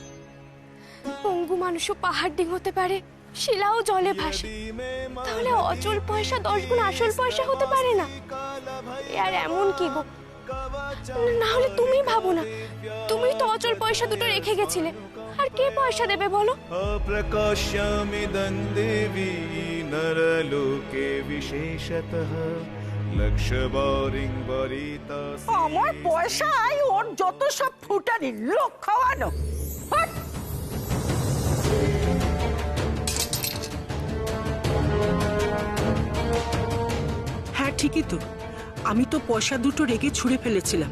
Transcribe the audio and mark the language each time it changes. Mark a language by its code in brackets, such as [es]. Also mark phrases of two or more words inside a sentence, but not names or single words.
[bn] পঙ্গু মানুষও পাহাড় ডিঙোতে পারে, শিলাও জলে ভাসে। তাহলে অচল পয়সা 10 গুণ আসল পয়সা হতে পারে না? আর এমন কি গো, না হলে তুমি ভাবো না, তুমি তো অচল পয়সা দুটো রেখে গেছিলে, আর কে পয়সা দেবে বলো? [sa] अप्रकाश्यामिदं देवी नरलोके विशेषतः लक्षवारिं वरिता। [bn] আমার পয়সায় ওর যত সব ফুটানি, লোক খাওয়ানো। হাট! হ্যাঁ ঠিকই তো, আমি তো পয়সা দুটো রেগে ছুঁড়ে ফেলেছিলাম।